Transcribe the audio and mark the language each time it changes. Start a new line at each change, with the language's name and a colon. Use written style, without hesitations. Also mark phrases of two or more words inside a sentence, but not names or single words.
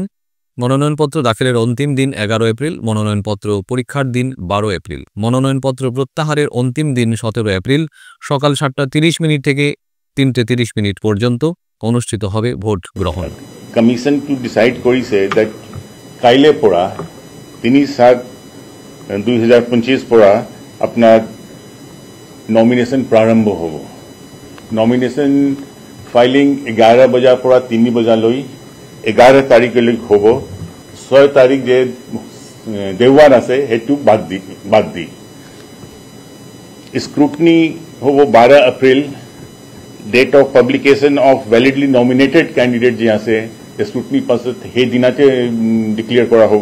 Bangla: মনোনয়নপত্র দাখিলের অন্তিম দিন 11 এপ্রিল, মনোনয়নপত্র পরীক্ষার দিন 12 এপ্রিল, মনোনয়নপত্র প্রত্যাহারের অন্তিম দিন 17 এপ্রিল। সকাল 7:30 থেকে 3:30 পর্যন্ত অনুষ্ঠিত হবে ভোট গ্রহণ।
Assamese: কমিশন
English: to decide
Assamese: করিছে দ্যাট কাইলে পৰা 3/7/2025 পৰা আপনার নমিনেশন প্রারম্ভ হব। নমিনেশন ফাইলিং 11 বজাৰ পৰা 3 বজালৈ 11 তাৰিখলৈ হব। 6 তাৰিখ যে দেওবাৰ আছে সেইটো বাদ দি স্ক্ৰুটনি হব 12 এপ্ৰিল।
English: date of publication of validly nominated candidate
Assamese: যে আছে স্ক্ৰুটনি পাছত সেই দিনাতে ডিক্লেয়াৰ কৰা হব।